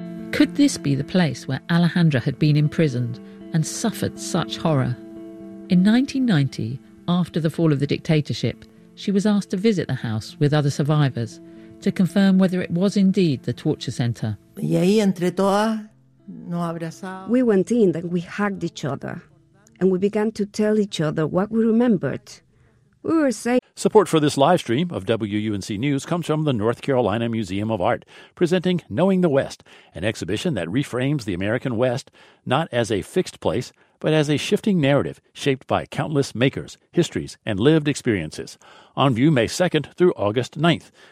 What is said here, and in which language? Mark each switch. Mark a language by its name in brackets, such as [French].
[English] Could this be the place where Alejandra had been imprisoned and suffered such horror? In 1990, after the fall of the dictatorship, she was asked to visit the house with other survivors to confirm whether it was indeed the torture center. [Spanish] Y ahí, entre todas, nos abrazamos. [English] We went in and we hugged each other, and we began to tell each other what we remembered. We were saying... Support for this live stream of WUNC News comes from the North Carolina Museum of Art, presenting Knowing the West, an exhibition that reframes the American West not as a fixed place, but as a shifting narrative shaped by countless makers, histories, and lived experiences. On view May 2nd through August 9th.